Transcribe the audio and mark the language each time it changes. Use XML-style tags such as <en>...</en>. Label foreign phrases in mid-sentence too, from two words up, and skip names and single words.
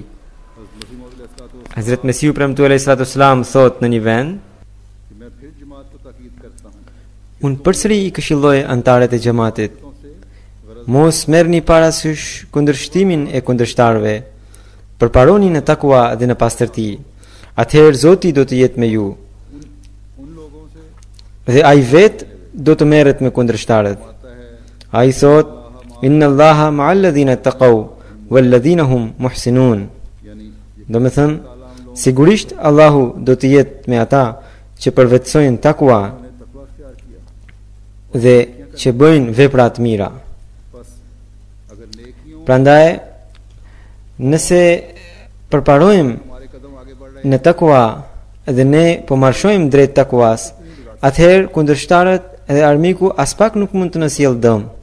<sq>Hazrat Mesihu premtu</sq> <ar>عليه الصلاة والسلام</ar> <sq>thot në një vend: unë përsëri i këshilloj antarët e xhamatit, mos merrni parasysh kundërshtimin e kundërshtarëve, përparoni në takua dhe në pastërti, atëherë Zoti do të jetë me ju. Dhe ai vetë do të merret me kundërshtarët. Ai thot:</sq> <ar>إن الله مع الذين اتقوا والذين هم محسنون.</ar> <sq>Do të thënë, sigurisht Allahu do të jetë me ata që përvetësojnë takua dhe që bëjnë vepra të mira. Prandaj, nëse përparojmë në takua dhe ne po marshojmë drejt takuas, atëherë kundërshtarët dhe armiku as pak nuk mund të na sjellë dëm.</sq>